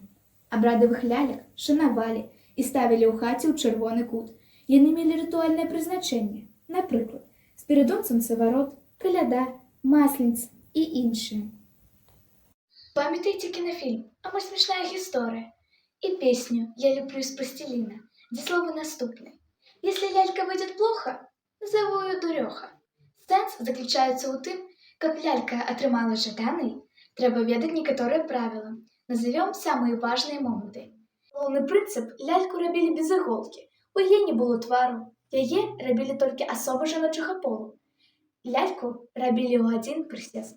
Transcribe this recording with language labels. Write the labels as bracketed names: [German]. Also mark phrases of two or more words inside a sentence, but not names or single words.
[Belarusian] Абрадавых лялек шанавалі і ставілі ў хаце ў чырвоны кут. Яны мелі рытуальнае прызначэнне. Напрыклад, спірыдонцам саварот, каляда, масліца і іншыя. Памятаеце кінафільм «А мо смешная гісторыя» і песню «Я люблю из пластилина», [Russian] где слово [Belarusian] наступное. [Russian] Если лялька выйдет плохо, назову ее дуреха. [Belarusian] Сэнс заключается ў тым, каб лялька атрымала жаданай, трэба ведаць некаторыя правілы. Назовем самыя важныя моманты. Галоўны прынцып – ляльку рабілі без іголкі. У яе не было твару. Яе рабілі толькі асобы жаночага полу. Ляльку рабілі ў адзін прысест.